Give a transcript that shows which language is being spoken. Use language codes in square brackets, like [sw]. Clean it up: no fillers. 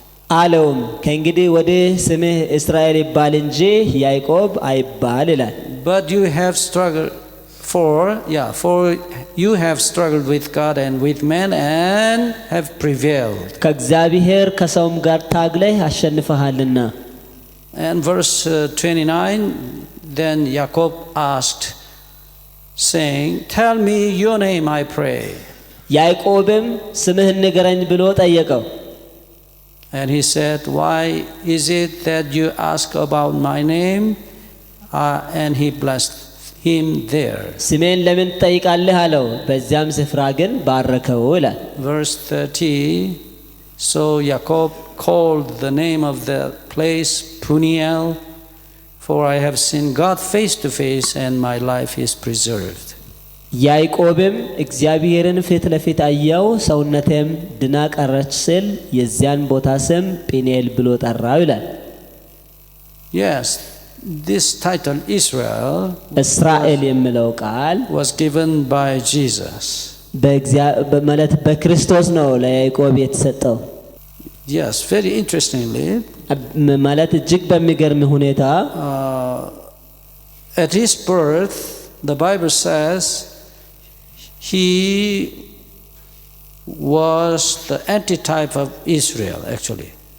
[am] አለውም ከእንግዲህ ወዲህ ስምህ እስራኤል ይባል እንጂ ያዕቆብ አይባል ይላል። [en] But you have struggled for you have struggled with God and with men and have prevailed. [am] ከእግዚአብሔር ከሰውም ጋር ታግለህ አሸንፈሃልና። [en] And verse 29, then Jacob asked, saying, tell me your name, I pray. [am] ያዕቆብም ስምህን ንገረኝ ብሎ ጠየቀው። [en] And he said, why is it that you ask about my name? And he blessed him there. [am] ስሜን ለምን ትጠይቃለህ አለው። በዚያም ስፍራ ግን ባረከው ይላል። [en] Verse 30, so Jacob called the name of the place Puniel, for I have seen God face to face and my life is preserved. [am] ያዕቆብም እግዚአብሔርን ፊት ለፊት አየው፣ ሰውነቴም ድና ቀረች ሲል የዚያን ቦታ ስም ጲኔል ብሎ ጠራው ይላል። [en] Yes, this title Israel [am] እስራኤል የሚለው ቃል [en] was given by Jesus. [am] ማለት በክርስቶስ ነው ለያዕቆብ የተሰጠው። [en] Yes, very interestingly, [am] ማለት እጅግ በሚገርም ሁኔታ [en] at his birth, the Bible says he was the antitype of Israel actually.